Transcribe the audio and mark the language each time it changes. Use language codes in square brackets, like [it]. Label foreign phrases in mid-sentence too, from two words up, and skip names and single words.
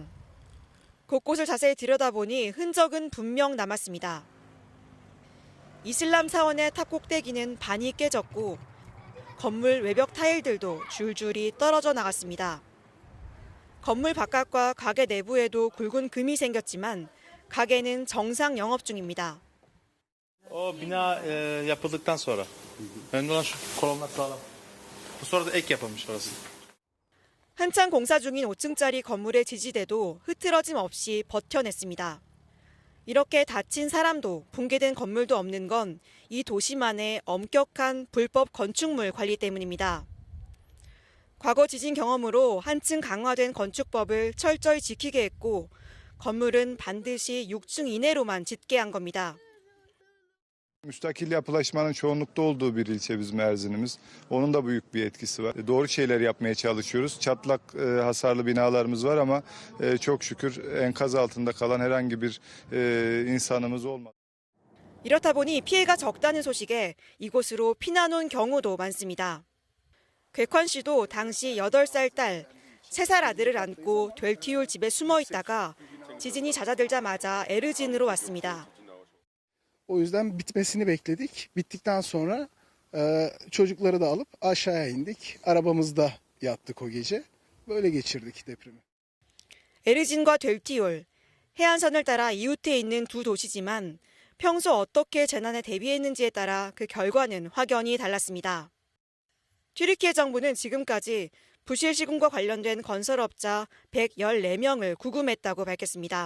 [ko] 곳곳을 자세히 들여다보니 흔적은 분명 남았습니다. 이슬람 사원의 탑 꼭대기는 반이 깨졌고 건물 외벽 타일들도 줄줄이 떨어져 나갔습니다. 건물 바깥과 가게 내부에도 굵은 금이 생겼지만 가게는 정상 영업 중입니다. [tr] bina yapıldıktan sonra. Önemli olan şu kolonlar sağlam. Bu sonra da ek yapılmış orası. [ko] 한창 공사 중인 5층짜리 건물의 지지대도 흐트러짐 없이 버텨냈습니다. 이렇게 다친 사람도 붕괴된 건물도 없는 건 이 도시만의 엄격한 불법 건축물 관리 때문입니다. 과거 지진 경험으로 한층 강화된 건축법을 철저히 지키게 했고 건물은 반드시 6층 이내로만 짓게 한 겁니다. [tr] Müstakil yapılaşmanın çoğunlukta olduğu bir ilçe bizim Erzinimiz. Onun da büyük bir etkisi var. Doğru şeyler yapmaya çalışıyoruz. Çatlak hasarlı binalarımız var ama çok şükür enkaz altında kalan herhangi bir insanımız olmadı. [ko] 이렇다 보니 피해가 적다는 소식에 이곳으로 피난 온 경우도 많습니다. 궤권 씨도 당시 8살 딸, 3살 아들을 안고 될티율 집에 숨어 있다가 지진이 잦아들자마자 에르진으로 왔습니다. [tr] O yüzden bitmesini bekledik. Bittikten sonra çocukları da alıp aşağıya indik. Arabamızda yattık o gece. Böyle geçirdik depremi. [ko] 에르진과 될티율, 해안선을 따라 이웃해 있는 두 도시지만 평소 어떻게 재난에 대비했는지에 따라 그 결과는 확연히 달랐습니다. 튀르키예 정부는 지금까지 부실 시군과 관련된 건설업자 114명을 구금했다고 밝혔습니다.